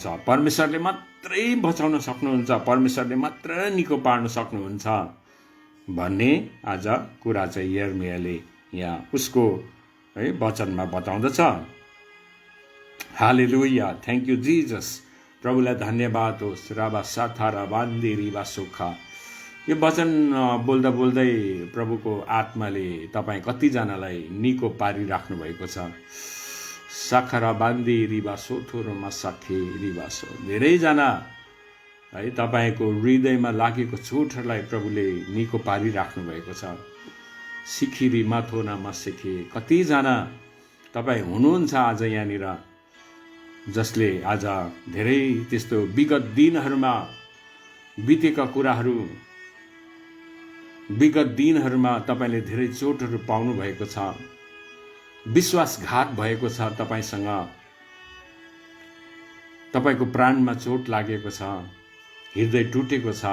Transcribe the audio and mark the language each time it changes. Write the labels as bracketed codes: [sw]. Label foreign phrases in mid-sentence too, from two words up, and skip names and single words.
[ne] परमेश्वरले मात्रै बचाउन सक्नुहुन्छ, परमेश्वरले मात्र निको पार्न सक्नुहुन्छ भन्ने आज कुरा चाहिँ यर्मियाले यहाँ उसको है वचनमा बताउँदछ। [en] Hallelujah, thank you Jesus. [ne] प्रभुलाई धन्यवाद होस्। राबा साथा र बान्दी रिबा सुखा। यो वचन बोल्दा बोल्दै प्रभुको आत्माले तपाईँ कतिजनालाई निको पारिराख्नु भएको छ। साखरा बान्दी रिबा सोथोरोमा साखे रिबासो। धेरैजना है तपाईँको हृदयमा लागेको चोटहरूलाई प्रभुले निको पारिराख्नु भएको छ। सिखिरी माथोनामा सिखे। कतिजना तपाईँ हुनुहुन्छ आज यहाँनिर जसले आज धेरै त्यस्तो विगत दिनहरूमा बितेका कुराहरू, विगत दिनहरूमा तपाईँले धेरै चोटहरू पाउनु भएको छ, विश्वासघात भएको छ तपाईँसँग, तपाईँको प्राणमा चोट लागेको छ, हृदय टुटेको छ।